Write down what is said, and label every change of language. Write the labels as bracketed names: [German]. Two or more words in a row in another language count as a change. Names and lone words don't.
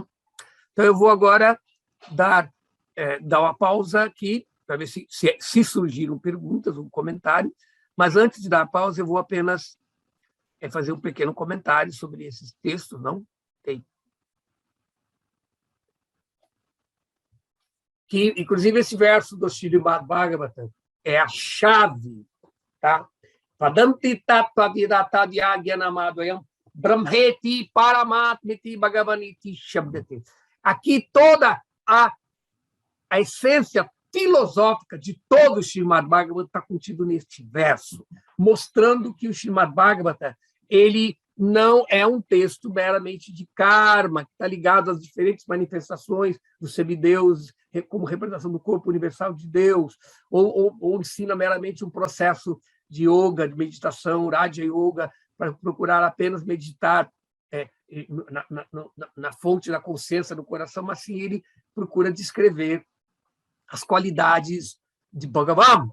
[Portuguese] Então, eu vou agora dar uma pausa aqui, para ver se surgiram perguntas ou comentários, mas antes de dar a pausa, eu vou apenas fazer um pequeno comentário sobre esses textos, não? Tem. Que, inclusive, esse verso do Srimad Bhagavatam é a chave, tá? [Sanskrit] वदन्ति तत्त्वविदस्तत्त्वं यज्ज्ञानमद्वयम् ब्रह्मेति परमात्मेति भगवानिति शब्द्यते. [Portuguese] Aqui toda a essência filosófica de todo o Srimad Bhagavatam está contido neste verso, mostrando que o Srimad Bhagavatam ele não é um texto meramente de karma, que está ligado às diferentes manifestações dos semideuses, como representação do corpo universal de Deus, ou ensina meramente um processo de yoga, de meditação, Raja Yoga, para procurar apenas meditar na fonte da consciência do coração, mas sim ele procura descrever as qualidades de Bhagavan.